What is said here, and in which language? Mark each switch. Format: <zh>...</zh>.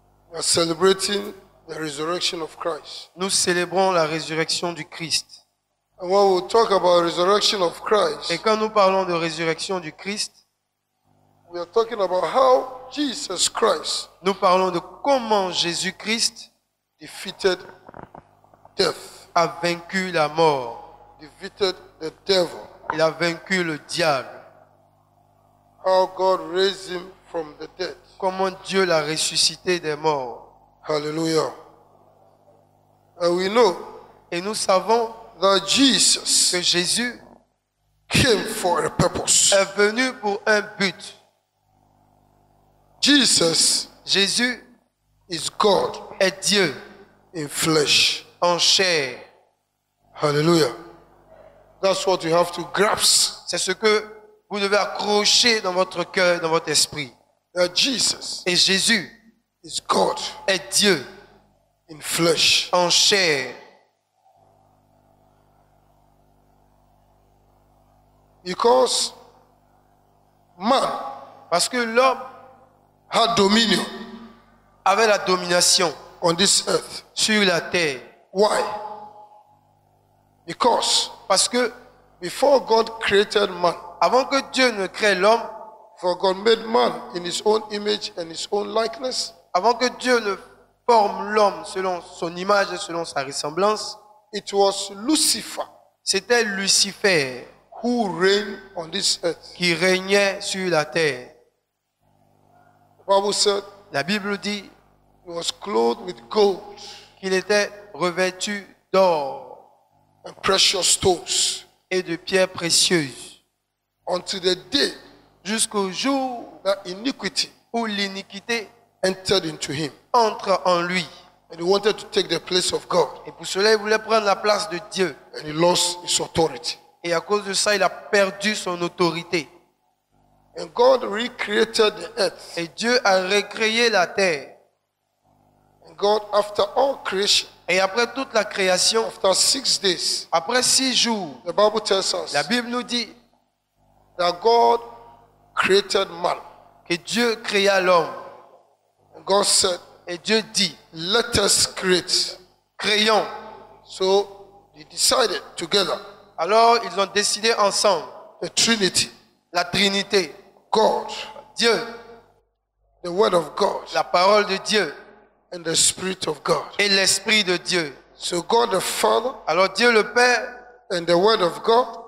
<en>we are celebrating the resurrection of Christ.</en> <fr>nous célébrons la résurrection du Christ.</fr> <en>And when we talk about resurrection of</en> <fr>Et</fr> <en>Christ,</en> <fr>quand nous parlons de résurrection du Christ,</fr> <en>we are talking about how Jesus Christ</en> <fr>nous parlons de comment Jésus-Christ</fr> <en>defeated death,</en> <fr>a vaincu la mort.</fr> <en>defeated the devil,</en> <fr>Il a vaincu le diable.</fr> <en>how God raised him from the dead.</en> <fr>Comment Dieu l'a ressuscité des morts.</fr> <en>Hallelujah. And we know</en> <fr>Et nous savons</fr> <en>that Jesus</en> <fr>que Jésus</fr> <en>came for a purpose.</en> <fr>est venu pour un but.</fr> <en>Jesus</en> <fr>Jésus</fr> <en>is God</en> <fr>est Dieu</fr> <en>in flesh.</en> <fr>en chair.</fr> <en>Hallelujah. That's what you have to grasp.</en> <fr>C'est ce que vous devez accrocher dans votre cœur, dans votre esprit.</fr> <en>That Jesus</en> <fr>Et Jésus</fr> <en>is God</en> <fr>est Dieu</fr> <en>in flesh.</en> <fr>en chair.</fr> <en>Because man</en> <fr>Parce que l'homme</fr> <en>had dominion</en> <fr>avait la domination</fr> <en>on this earth.</en> <fr>sur la terre.</fr> <en>Why? Because</en> <fr>Parce que</fr> <en>before God created man,</en> <fr>avant que Dieu ne crée l'homme,</fr> <en>for God made man in his own image and his own likeness,</en> <fr>avant que Dieu ne forme l'homme selon son image et selon sa ressemblance,</fr> <en>it was Lucifer</en> <fr>c'était Lucifer</fr> <en>who reigned on this earth.</en> <fr>qui régnait sur la terre.</fr> <en>The Bible said</en> <fr>La Bible dit</fr> <en>he was clothed with gold</en> <fr>qu'il était revêtu d'or</fr> <en>and precious stones</en> <fr>et de pierres précieuses</fr> <en>until the day</en> <fr>jusqu'au jour</fr> <en>that iniquity</en> <fr>où l'iniquité</fr> <en>entered into him.</en> <fr>entre en lui.</fr> <en>And he wanted to take the place of God.</en> <fr>Et pour cela, il voulait prendre la place de Dieu.</fr> <en>And he lost his authority.</en> <fr>Et à cause de ça, il a perdu son autorité.</fr> <en>And God recreated the earth.</en> <fr>Et Dieu a recréé la terre.</fr> <en>And God, after all creation,</en> <fr>Et après toute la création,</fr> <en>after 6 days,</en> <fr>après 6 jours,</fr> <en>the Bible tells us</en> <fr>la Bible nous dit</fr> <en>that God created man.</en> <fr>que Dieu créa l'homme.</fr> <en>And God said,</en> <fr>Et Dieu dit,</fr> <en>let us create.</en> <fr>créons.</fr> <en>So they decided together,</en> <fr>Alors ils ont décidé ensemble,</fr> <en>the Trinity,</en> <fr>la Trinité,</fr> <en>God,</en> <fr>Dieu,</fr> <en>the Word of God,</en> <fr>la parole de Dieu</fr> <en>and the Spirit of God.</en> <fr>et l'Esprit de Dieu.</fr> <en>So God the Father</en> <fr>Alors Dieu le Père</fr> <en>and the Word of God</en>